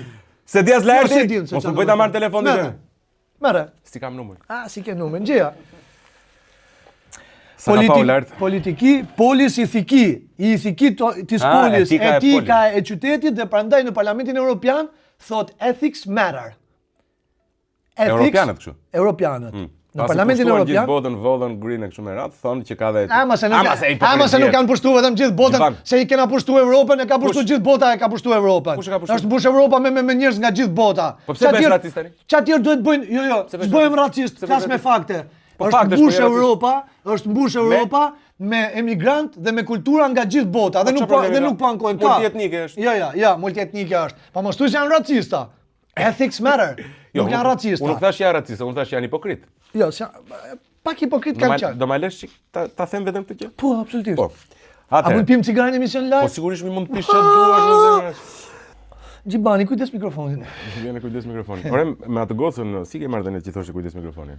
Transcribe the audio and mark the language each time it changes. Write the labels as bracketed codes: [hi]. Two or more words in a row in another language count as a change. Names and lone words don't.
[sq] Se di as larti. Mos u bëj ta marr telefonin. Merre. Si kam numër. Si ke numër, gjëja. [el] Πόλις ηθική της πόλης, [sq] etika e qytetit dhe prandaj në Parlamentin Evropian thot [en] ethics matter. [sq] Europianët kështu. Europianët. Në Parlamentin Evropian gjithë botën vodhën green e kështu me radhë, thonë që ka dhe Ama se nuk kanë pushtuar vetëm gjithë botën, se i kena pushtuar Evropën, e ka pushtuar gjithë bota, e ka pushtuar Evropën. Është mbush Evropa me njerëz nga gjithë bota. Po pse bësh racist tani? Çfarë tjetër duhet bëjnë? Jo, s'bëhem racist, flas me fakte. Është mbush Europa me emigrant dhe me kultura nga gjithë bota dhe nuk po ankohen ka. Multietnike është. Jo, multietnike është. Pa mos thuaj se janë racista. [en] Ethics matter. [sq] Nuk janë racista. Unë nuk thash janë racista, unë thash janë hipokrit. Jo, pak hipokrit kanë qenë. Do ma lesh ta them vetëm këtë gjë? Po, absolutisht. Po. A mund pim cigare në emision live? Po sigurisht mund të pish çfarë duash në zemër. Xhibani, kujdes mikrofonin. Vjen kujdes mikrofonin. Ore, me atë gocën, si ke marrë tani që thoshe kujdes mikrofonin?